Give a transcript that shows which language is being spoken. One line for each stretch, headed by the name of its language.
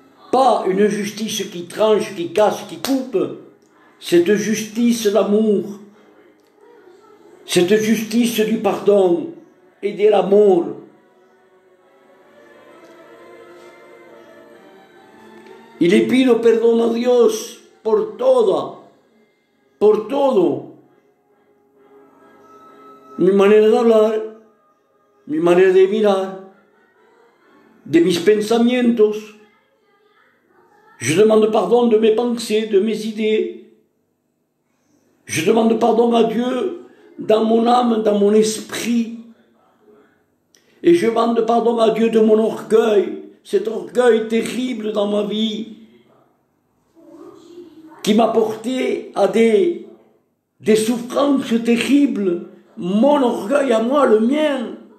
French: Pas une justice qui tranche, qui casse, qui coupe. Cette justice d'amour. Cette justice du pardon et de l'amour.
Spanish: Y le pido perdón a Dios por todo. Mi manera de hablar, mi manera de mirar, de mis pensamientos.
French: Je demande pardon de mes pensées, de mes idées. Je demande pardon à Dieu dans mon âme, dans mon esprit. Et je demande pardon à Dieu de mon orgueil, cet orgueil terrible dans ma vie, qui m'a porté à des souffrances terribles, mon orgueil à moi, le mien.